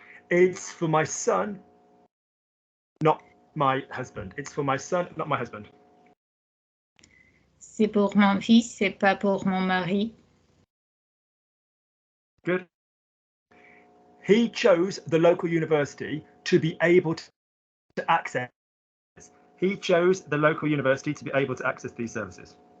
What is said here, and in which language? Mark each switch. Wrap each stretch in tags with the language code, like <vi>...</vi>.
<en>It's for my son, not my husband. It's for my son, not my husband.</en> <fr>C'est pour mon fils, c'est pas pour mon mari.</fr> <en>Good. He chose the local university to be able to access. He chose the local university to be able to access these services.</en>